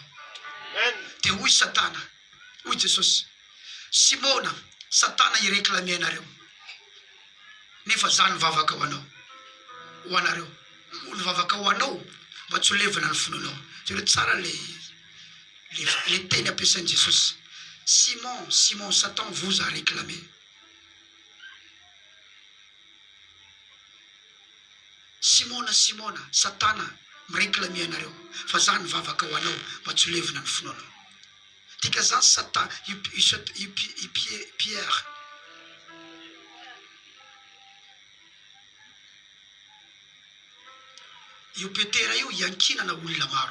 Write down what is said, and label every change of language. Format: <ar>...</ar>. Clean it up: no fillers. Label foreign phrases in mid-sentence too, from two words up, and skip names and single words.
<mg>Dia hoy Satana, hoy Jesosy, Simona, Satana ireklame anareo, nefa zany mivavaka ho anao, ho anareo. Ny vavaka ho anao mba tsy ho levina ny finoanao zay tsara le teny ampiasain'i Jesosy.</mg> <fr>Simon, Simon, Satan vous a réclamé.</fr> <mg>Simona, Simona, Satana mireklame anareo fa zany vavaka ho anao mba tsy ho levina ny finoanao. Tika zany Satan Pierre io Petera io iankinana olona maro.</mg>